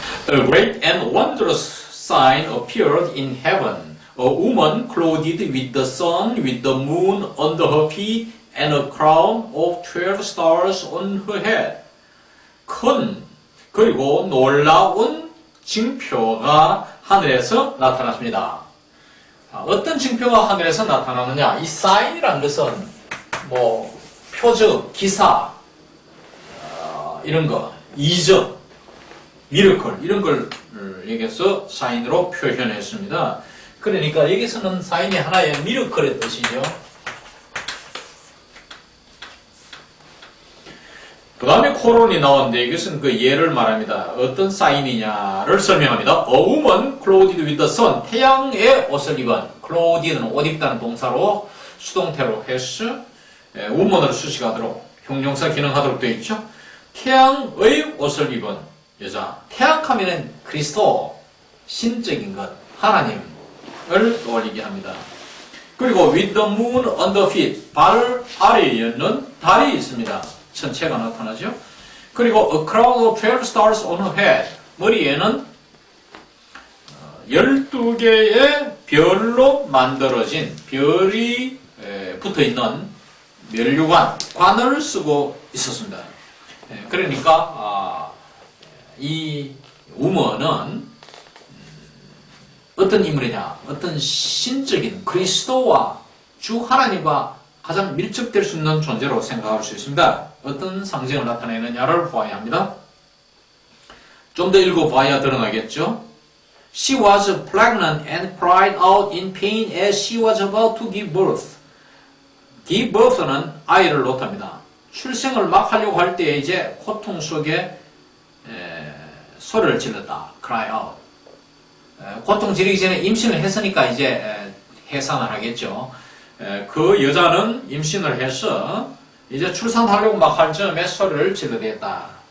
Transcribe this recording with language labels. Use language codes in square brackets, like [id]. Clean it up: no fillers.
[en] A great and wondrous sign appeared in heaven. A woman clothed with the sun, with the moon under her feet, and a crown of 12 stars on her head. [ko] 큰 그리고 놀라운 징표가 하늘에서 나타났습니다. 어떤 징표가 하늘에서 나타나느냐? 이 사인이라는 것은 뭐 표적, 기사, 이런 거, 이적, 미러클 이런 걸 여기서 사인으로 표현했습니다. 그러니까 여기서는 사인이 하나의 미러클의 뜻이죠. 그 다음에 코론이 나오는데 이것은 그 예를 말합니다. 어떤 사인이냐를 설명합니다. [en] A woman clothed with the sun. [ko] 태양의 옷을 입은. clothed는 옷 입다는 동사로 수동태로 해서 woman으로 수식하도록 형용사 기능하도록 되어 있죠. 태양의 옷을 입은 여자. 태양하면은 그리스도, 신적인 것, 하나님을 떠올리게 합니다. 그리고 [en] with the moon on the feet. [ko] 발 아래에는 달이 있습니다. 천체가 나타나죠. 그리고 [en] a crown of 12 stars on her head. [ko] 머리에는 12개의 별로 만들어진 별이 붙어있는 면류관, 관을 쓰고 있었습니다. 그러니까 이 우먼은 어떤 인물이냐? 어떤 신적인 그리스도와 주 하나님과 가장 밀접될 수 있는 존재로 생각할 수 있습니다. 어떤 상징을 나타내느냐를 보아야 합니다. 좀 더 읽어봐야 드러나겠죠. [en] She was pregnant and cried out in pain as she was about to give birth. give birth [ko] 는 아이를 놓답니다. 출생을 막 하려고 할 때 이제 고통 속에 소리를 질렀다. [en] cry out. [ko] 고통 지르기 전에 임신을 했으니까 이제 해산을 하겠죠. 그 여자는 임신을 해서 이제 출산하려고 막 할 즈음에 소리를 질러댔다.